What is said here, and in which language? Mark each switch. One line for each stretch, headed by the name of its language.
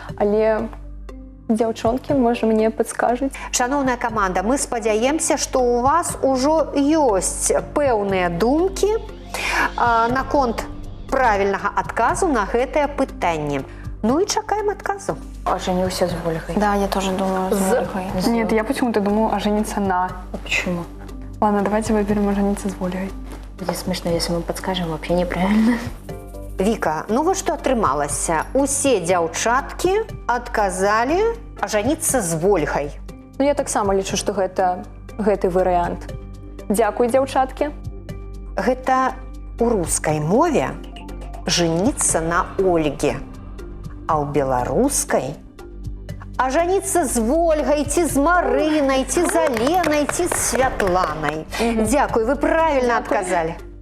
Belarusian: Але дзяўчонкі, можа, мне падскажуць? Шановная каманда, мы спадзяемся, што ў вас ужо ёсць пэўныя думкі наконт правільнага адказу на гэтае пытанне. Ну і чакаем адказу.
Russian: Оженился с Вольгой. Да, я тоже думаю, с Вольгой. Нет, я почему-то думаю ожениться на. А почему? Ладно, давайте выберем ожениться с Вольгой. Будет смешно, если мы подскажем вообще неправильно.
Belarusian: Віка, ну вы што атрымалася? Усе дзяўчаткі адказалі ажаніцца з Вольгай. Ну, я таксама лічу, што гэта гэты варыянт. Дзякуй, дзяўчаткі. Гэта у рускай мове женіцца на Ольге, а ў беларускай ажаніцца з Вольгай, ці з Марынай, ці з Аленай, ці з Святланай. Дзякуй, вы правільна адказалі.